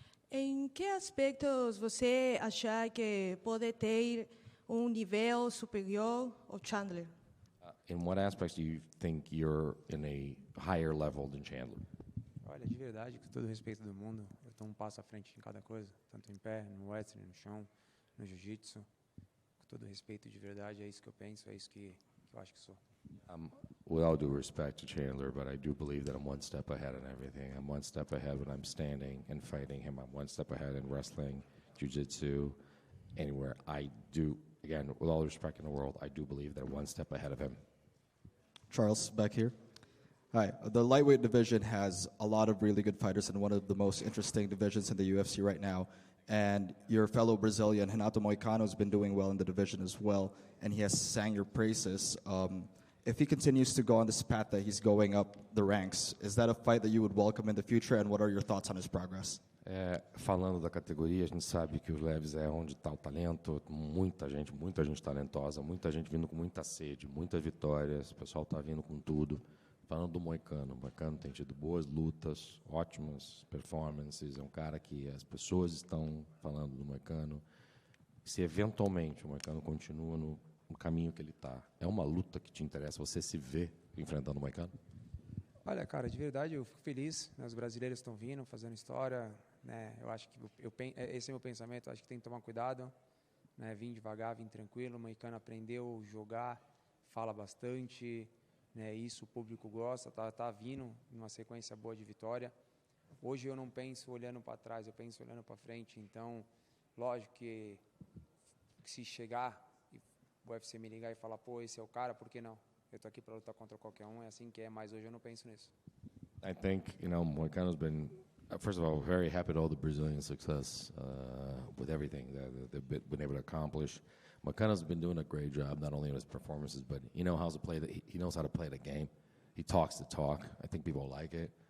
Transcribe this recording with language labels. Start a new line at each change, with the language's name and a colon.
Portuguese: Em que aspectos você acha que pode ter nível superior ao Chandler?
English: In what aspects do you think you're in a higher level than Chandler?
Portuguese: Olha, de verdade, com todo o respeito do mundo, eu estou passo à frente em cada coisa, tanto em pé, no wrestling, no chão, no jiu-jitsu. Com todo o respeito, de verdade, é isso que eu penso, é isso que eu acho que sou.
English: With all due respect to Chandler, but I do believe that I'm one step ahead in everything. I'm one step ahead when I'm standing and fighting him. I'm one step ahead in wrestling, jiu-jitsu, anywhere. I do, again, with all the respect in the world, I do believe that I'm one step ahead of him. Charles, back here. Hi. The lightweight division has a lot of really good fighters and one of the most interesting divisions in the UFC right now. And your fellow Brazilian, Renato Moicano, has been doing well in the division as well, and he has sang your praises. If he continues to go on this path that he's going up the ranks, is that a fight that you would welcome in the future, and what are your thoughts on his progress?
Portuguese: Falando da categoria, a gente sabe que os leves é onde está o talento, muita gente talentosa, muita gente vindo com muita sede, muitas vitórias, o pessoal está vindo com tudo. falando do Moicano. O Moicano tem tido boas lutas, ótimas performances. É um cara que as pessoas estão falando do Moicano. Se eventualmente o Moicano continua no caminho que ele está, é uma luta que te interessa? Você se vê enfrentando o Moicano? Olha, cara, de verdade eu fico feliz, né? Os brasileiros estão vindo, fazendo história, né? Eu acho que esse é o meu pensamento, eu acho que tem que tomar cuidado, né? Vim devagar, vim tranquilo, o Moicano aprendeu a jogar, fala bastante, né? Isso o público gosta, tá vindo numa sequência boa de vitória. Hoje eu não penso olhando para trás, eu penso olhando para frente, então, lógico que se chegar e o UFC me ligar e falar, pô, esse é o cara, por que não? Eu tô aqui para lutar contra qualquer um, é assim que é, mas hoje eu não penso nisso.
English: I think, Moicano's been, first of all, very happy to all the Brazilian success with everything that they've been able to accomplish. Moicano's been doing a great job, not only in his performances, but he knows how to play the game. He talks the talk. I think people like it.